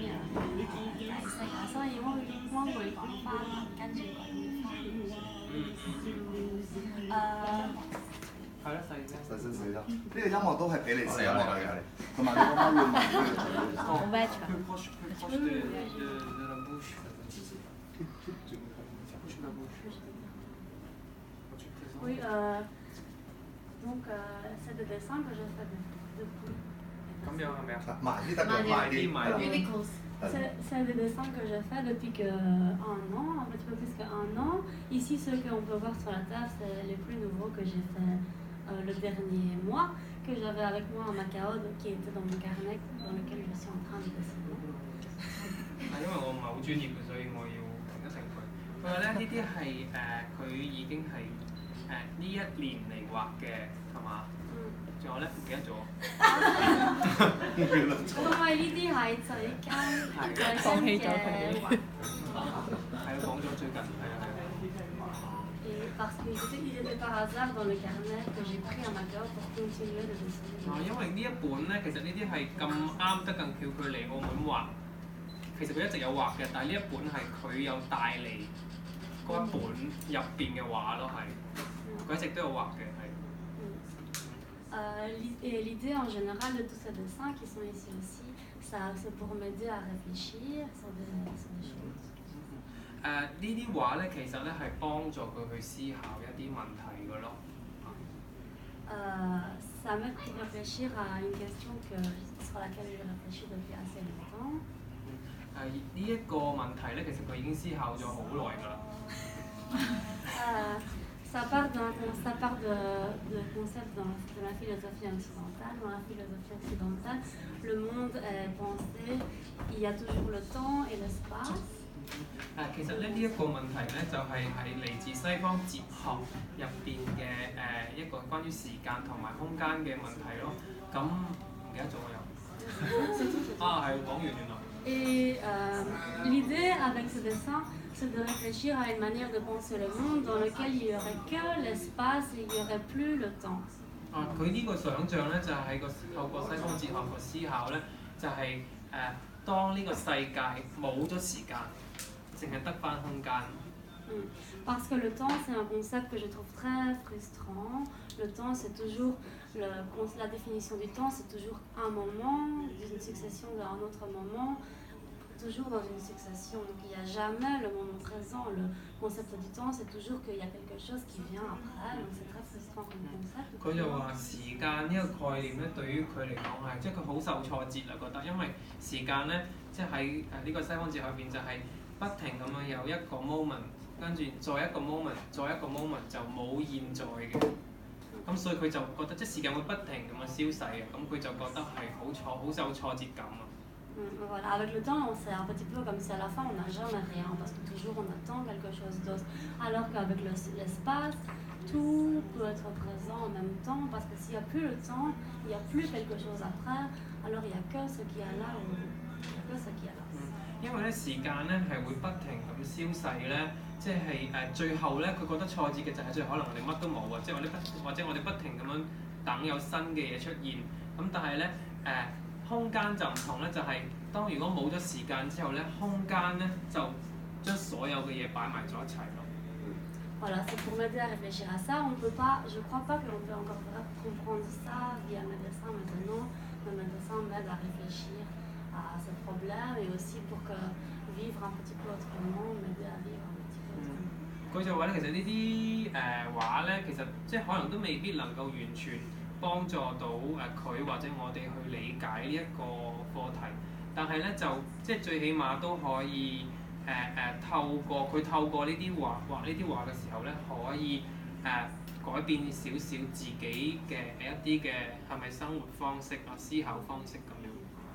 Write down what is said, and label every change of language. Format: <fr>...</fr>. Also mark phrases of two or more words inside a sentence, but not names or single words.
<yue>解釋啊，所以我會講翻，跟住講翻。係咯，細聲。細聲啲啦。呢個音樂都係比利時音樂嚟嘅，同埋你啱啱要問呢個。好 bad 啊！</yue> <fr>Oui, donc c'est des dessins que je fais depuis.</fr> <yue>咁樣係咪啊？慢啲得㗎，慢啲。</yue> <fr>C'est des dessins que je fais depuis un an, un petit peu plus qu'un an. Ici, ceux qu'on peut voir sur la table, c'est les plus nouveaux que j'ai fait le dernier mois, que j'avais avec moi en Macao, qui était dans mon carnet, dans lequel je suis en train de dessiner.</fr> <yue>因為我唔係好專業嘅，所以我要停一停佢。佢話咧呢啲係佢已經係呢一年嚟畫嘅，係嘛？仲有咧唔記得咗。因為呢啲係最新嘅畫。係啊，講咗最近係啊。</yue> <fr>Et parce qu'ils étaient par hasard dans le carnet que j'ai pris à Macao pour continuer de dessiner.</fr> <yue>因為呢一本咧，其實呢啲係咁啱得咁巧，佢嚟澳門畫。其實佢一直有畫嘅，但係呢一本係佢有帶嚟嗰一本入邊嘅畫咯，係佢一直都有畫嘅，係。</yue> <fr>L'idée en général de tous ces dessins qui sont ici aussi, c'est pour m'aider à réfléchir sur des choses.</fr> <yue>呢啲畫咧，其實咧係幫助佢去思考一啲問題嘅咯。</yue> <fr>Ça m'aide pour réfléchir à une question sur laquelle je réfléchis depuis assez longtemps.</fr> <yue>呢一個問題咧，其實佢已經思考咗好耐㗎啦。</yue> <fr>Ça part de concepts de la philosophie occidentale. Dans la philosophie occidentale, le monde est pensé, il y a toujours le temps et l'espace.</fr> <yue>其實咧呢一個問題咧，就係嚟自西方哲學入邊嘅一個關於時間同埋空間嘅問題咯。咁唔記得咗我又係講完原來。</yue> <fr>Et l'idée avec ce dessin, c'est de réfléchir à une manière de penser le monde dans lequel il n'y aurait que l'espace et il n'y aurait plus le temps.</fr> <yue>佢呢個想像咧，就係透過西方哲學個思考咧，就係當呢個世界冇咗時間，淨係得返空間。</yue> <fr>Parce que le temps, c'est un concept que je trouve très frustrant. Le temps, c'est toujours la définition du temps, c'est toujours un moment d'une succession d'un autre moment, toujours dans une succession. Donc il n'y a jamais le moment présent. Le concept du temps, c'est toujours qu'il y a quelque chose qui vient après. Donc c'est très frustrant comme concept.</fr> <yue>佢就話時間呢個概念咧，對於佢嚟講係，即係佢好受挫折啊，覺得因為時間咧，即係喺呢個西方哲學入邊就係不停咁樣有一個 moment。跟住再一個 moment， 再一個 moment 就冇現在嘅，咁所以佢就覺得即係時間會不停咁樣消逝嘅，咁佢就覺得係好受挫折感啊。</yue> <fr>Voilà, avec le temps, c'est un petit peu comme si à la fin on n'a jamais rien, parce que toujours on attend quelque chose d'autre. Alors qu'avec l'espace, tout peut être présent en même temps, parce que s'il n'y a plus le temps, il n'y a plus quelque chose après, alors il n'y a que ce qui est là, il n'y a que ce qui est là.</fr> <yue>因為咧時間咧係會不停咁消逝咧，即係最後咧佢覺得挫折嘅就係最後可能我哋乜都冇啊，即係或者我哋不停咁樣等有新嘅嘢出現，咁但係咧空間就唔同咧，就係當如果冇咗時間之後咧，空間咧就將所有嘅嘢擺埋咗一齊咯。</yue> <fr>Voilà, c'est pour m'aider à réfléchir à ça. On peut pas, je crois pas que l'on peut encore comprendre ça via mes dessins maintenant, mais mes dessins m'aident à réfléchir à ce problème et aussi pour que vivre un petit peu autrement, m'aider à vivre un petit peu autrement.</fr> <yue>佢就話咧，其實呢啲畫咧，其實即係可能都未必能夠完全幫助到佢或者我哋去理解呢一個課題，但係咧就即係最起碼都可以透過呢啲畫呢啲畫嘅時候咧，可以改變少少自己嘅一啲嘅係咪生活方式啊、思考方式咁樣。</yue>